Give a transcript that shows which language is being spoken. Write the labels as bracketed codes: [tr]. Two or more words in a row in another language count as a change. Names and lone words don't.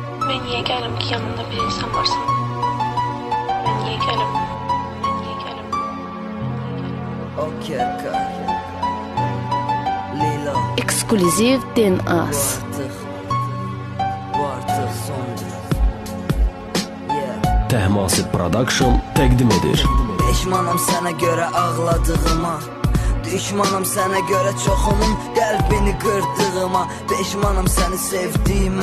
[tr] Ben niye gəlim ki, yanında bir insan varsa? Ben niye gəlim? Ben niye gəlim? [en] Okay, Lilo. [az] Ekskluziv Den Az. Bu artıq sondur. Təhmasib Production təqdim edir. Peşmanam sənə görə ağladığıma, düşmanam sənə görə çoxunun qəlbini qırdığıma, peşmanam səni sevdiyimə,